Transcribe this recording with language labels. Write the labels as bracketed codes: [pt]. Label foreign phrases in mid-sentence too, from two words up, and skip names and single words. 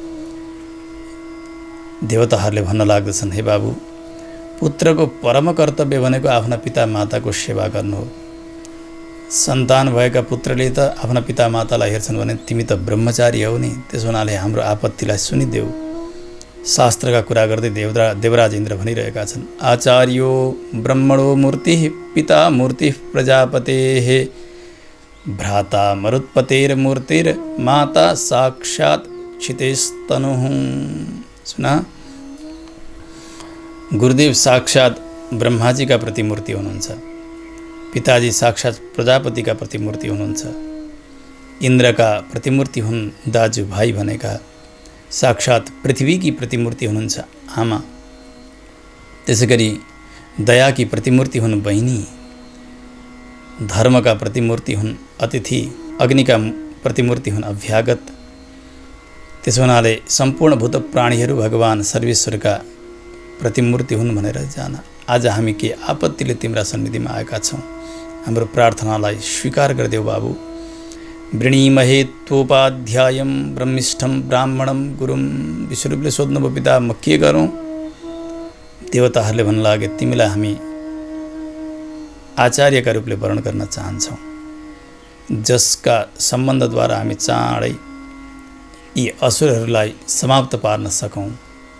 [ne] देवताहरूले भन्न लाग्दछन्, हे बाबु, पुत्रको परम कर्तव्य भनेको आफ्ना पिता माताको सेवा गर्नु हो। सन्तान भएका पुत्रले त आफ्ना पिता मातालाई हेर्छन् भने तिमी त ब्रह्मचारी हौ नि, त्यसो हुनाले हाम्रो आपत्तिलाई सुनिदेऊ। शास्त्रका कुरा गर्दै देवराज इन्द्र भनिरहेका छन्, [sa] आचार्यो ब्रह्मणो मूर्ति पिता मूर्ति प्रजापतेः भ्राता मरुत्पतेर्मूर्तिर माता साक्षात् क्षितेस्तनुः। [ne] सुना, गुरुदेव साक्षात ब्रह्माजीका प्रतिमूर्ति हुनुहुन्छ, पिताजी साक्षात प्रजापतिका प्रतिमूर्ति हुनुहुन्छ, इन्द्रका प्रतिमूर्ति हुन् दाजु भाइ भनेका, साक्षात पृथ्वीकी प्रतिमूर्ति हुनुहुन्छ आमा, त्यसैगरी दयाकी प्रतिमूर्ति हुन् बहिनी, धर्मका प्रतिमूर्ति हुन् अतिथि, अग्निका प्रतिमूर्ति हुन् अभ्यागत। त्यसो हुनाले सम्पूर्ण भूत प्राणीहरू भगवान सर्वेश्वरका प्रतिमूर्ति हुन् भनेर जान। आज हामी के आपत्तिले तिम्रा सन्निधिमा आएका छौँ, हाम्रो प्रार्थनालाई स्वीकार गरिदेऊ बाबु। [sa] वृणीमहे त्वोपाध्यायं ब्रह्मिष्ठं ब्राह्मणं गुरुं। [ne] विश्वरूपले सोध्नुभयो, पिता म के गरौँ? देवताहरूले भन्न लागे, तिमीलाई हामी आचार्यका रूपले वर्ण गर्न चाहन्छौँ, जसका सम्बन्धद्वारा हामी चाँडै यी असुरहरूलाई समाप्त पार्न सकौँ।